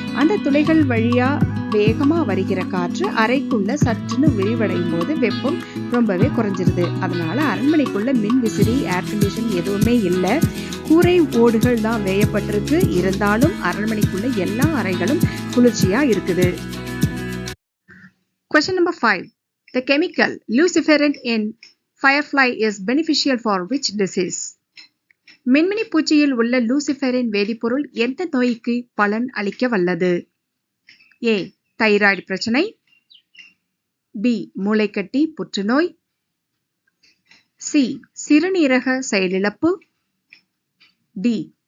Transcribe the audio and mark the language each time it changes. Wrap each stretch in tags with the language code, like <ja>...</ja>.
<ta>அந்த துளைகள் வழியா வேகமா வருகிற காற்று அறைக்குள்ள சற்றுன்னு விரிவடையும் போது வெப்பம் ரொம்பவே குறைஞ்சிருது. அதனால அரண்மனைக்குள்ள மின் விசிறி, ஏர் கண்டிஷன் எதுவுமே இல்லை. கூரை ஓடுகள் தான் வேயப்பட்டிருக்கு. இருந்தாலும் அரண்மனைக்குள்ள எல்லா அறைகளும் குளிர்ச்சியா இருக்குது.</ta> <en>Question number 5. The chemical luciferin in firefly is beneficial for which disease?</en> <ta>மின்மினி பூச்சியில் உள்ள லூசிஃபெரின் வேதிப்பொருள் எந்த நோய்க்கு பலன் அளிக்க வல்லது? A. தைராய்டு பிரச்சனை, B. மூளைக்கட்டி புற்றுநோய், C. சிறுநீரக செயலிழப்பு, D.</ta>